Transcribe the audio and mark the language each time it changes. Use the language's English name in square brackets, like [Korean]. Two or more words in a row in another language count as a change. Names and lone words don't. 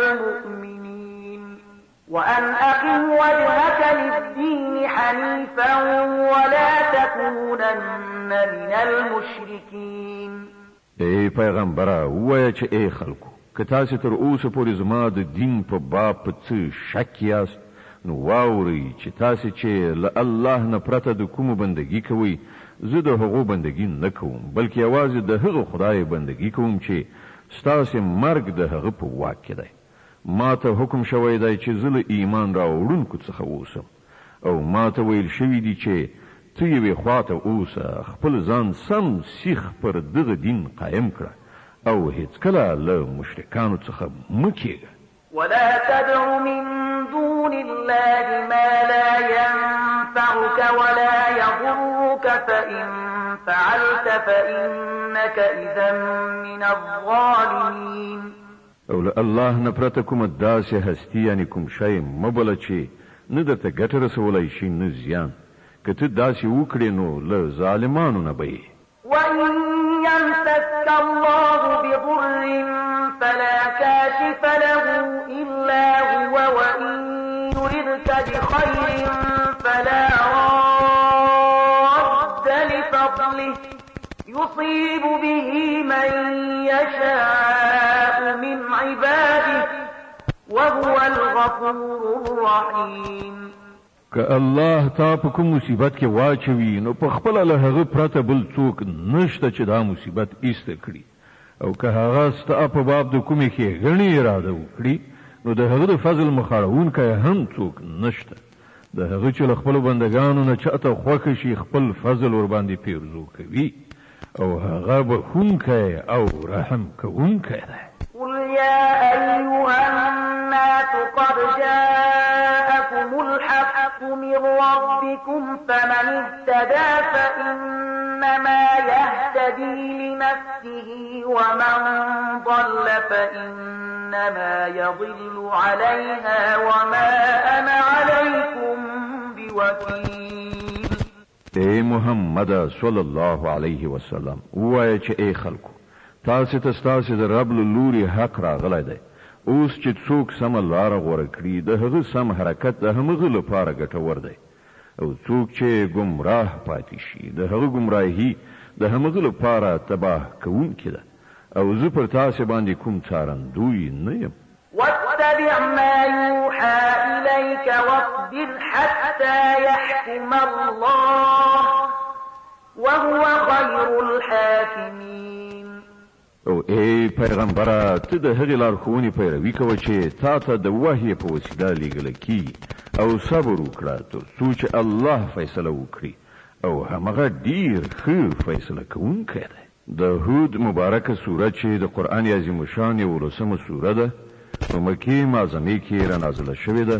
[Arabic] المؤمنين وأن أقم وجهك للدين حنيفا ولا تكونن من المشركين. [Pashto] ای پیغمبره ووایه چې ای خلکو که تاسې تر اوسه پورې زما د دین په باب په څه شک یاست نو واورئ چې تاسې چې له الله نه پرته د کومو بندګي کوئ زه د هغو بندګي نه کوم بلکې یوازې د هغه خدای بندګي کوم چې ستاسې مرګ د هغه په واک کې دی. ما ته حکم شوی دی چې زه له ایمان راوړونکو څخه اوسم او ما ته ویل شوي دي چې ته یوې خواته اوسه خپل ځان سم سیخ پر دغه دین قایم کړه او هیڅکله له مشرکانو څخه مه کېږه. [Arabic] ولا تدع من دون الله ما لا ينفعك ولا يضرك فإن فعلت فإنك إذا من الظالمين. [Pashto] او له الله نه پرته کومه داسې هستي یعنې کوم شی مه بله چې نه درته ګټه رسولی شي نه زیان. که ته داسې وکړې نو له ظالمانو نه به یې. [Arabic] وإن يمسسك الله بضر فلا كاشف له إلا هو وإن يردك بخير فلا راد لفضله يصيب به من يشاء من عباده وهو الغفور الرحيم. [Pashto] که الله تا په کوم مصیبت کې واچوي نو په خپله له هغه پرته بل څوک نشته چې دا مصیبت ایسته کړي او که هغه ستا په باب د کومې ښېګڼې اراده وکړي نو د هغه د فضل مخاړونکی هم څوک نشته. د هغه چې له خپلو بندګانو نه چاته خوښه شي خپل فضل ورباندې پیرزو کوي او هغه بخښونکی او رحم کوونکی دی. [Arabic] قل يا أيها الناس قد جاءكم الحق من ربكم فمن اهتدى فإنما يهتدي لنفسه ومن ضل فإنما يضل عليها وما أنا عليكم بوكيل. [Pashto] اے محمد [Arabic] صلی الله علیه وسلم [Pashto] ووایه چې ای خلکو تاسې ته ستاسې د رب له لوري حق راغلی دی. اوس چې څوک سمه لاره غوره کړي د هغه سم حرکت د همغه لپاره ګټور دی او څوک چې ګمراه پاتې شي د هغه ګمراهي د همغه لپاره تباه کوونکې ده او زه پر تاسې باندې کوم څارندوی نه یم. [Arabic] واتبع ما يوحى إليك واصبر حتى يحكم الله وهو خير الحاكمين. [Pashto] او او ای پیغمبره ته د هغې لارښوونې پیروي کوه چې تا ته د وحی په وسیله لیږل کیږي او صبر وکړه تر څو چې الله فیصله وکړي او همغه ډیر ښه فیصله کوونکی دی. د هود مبارکه سوره چې د قرآن عظیم شان 11مه سوره ده په مکې معظمې کې رانازله شوې ده.